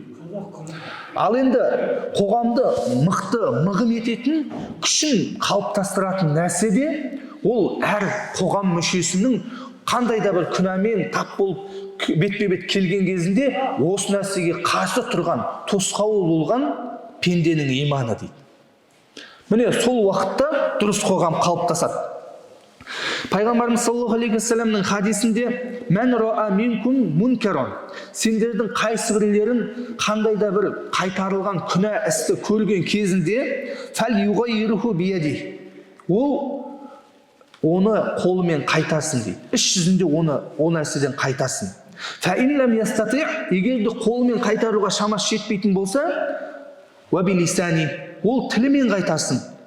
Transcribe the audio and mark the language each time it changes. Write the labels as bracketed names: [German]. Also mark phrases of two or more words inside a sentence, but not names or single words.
[Kazakh] Ал енді қоғамды мықты, мығым ететін, күшін қалыптастыратын нәрсе де ол әр қоғам мүшесінің қандай да бір күнәмен тап болып бетпе-бет келген кезінде осы нәрсеге қарсы тұрған, тосқауыл болған пенденің иманы дейді. Міне сол уақытта дұрыс қоғам қалыптасады. Пайғамбарымыз [Arabic] صلى الله عليه وسلم [Kazakh] хадисінде [Arabic] «من رأى منكم منكرا», [Kazakh] сендердің қайсыбірлерін қандай да бір қайтарылған күнә істі көрген кезінде [Arabic] «فليغيره بيده», [Kazakh] ол оны қолымен қайтарсын дейді. Іс жүзінде оны о нәрседен қайтарсын. [Arabic] «فإن لم يستطع», [Kazakh] егер де қолымен қайтаруға шамасы жетпейтін болса, [Arabic] «وبلسانه», [Kazakh] ол тілімен қайтарсын.